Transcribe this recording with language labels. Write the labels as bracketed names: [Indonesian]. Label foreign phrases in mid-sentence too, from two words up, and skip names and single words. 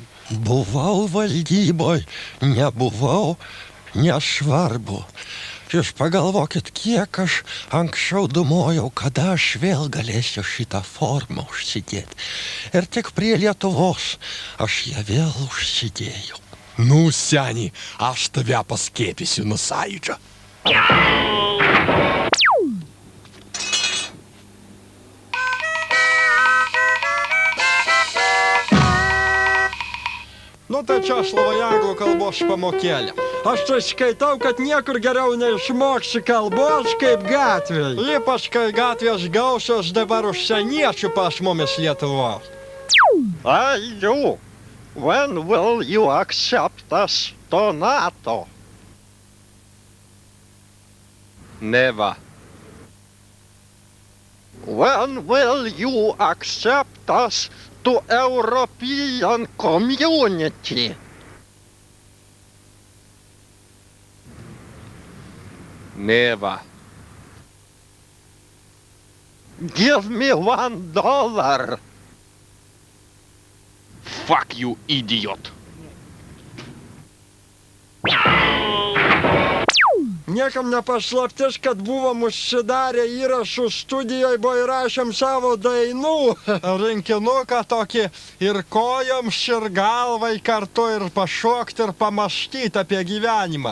[Lithuanian] Buvau valdyboj, nebuvau, nesvarbu. Jūs pagalvokit, kiek aš anksčiau dumojau, kada aš vėl galėsiu šitą formą užsidėti. Ir tik prie Lietuvos aš ją vėl užsidėjau. [Russian] Ну, сяни, [Lithuanian] aš tave paskėpysiu nuo Sąjūdžio. Nu tai čia aš labai anglų kalbos pamokėlė. Aš tai skaitau, kad niekur geriau neišmoksi kalbos kaip gatvėje. Ypač kai gatvės gausios dabar užsieniečių pas mumis Lietuvos. [English] Hey, you! When will you accept us to NATO? Never. When will you accept us to European community? Never. Give me $1. Fuck you, idiot. [Lithuanian] Niekam nepaslaptis, kad buvom užsidarę įrašų studijoje, buvo įrašėm savo dainų. Rinkinuką tokį ir kojoms, ir galvai kartu, ir pašokti, ir pamąstyti apie gyvenimą.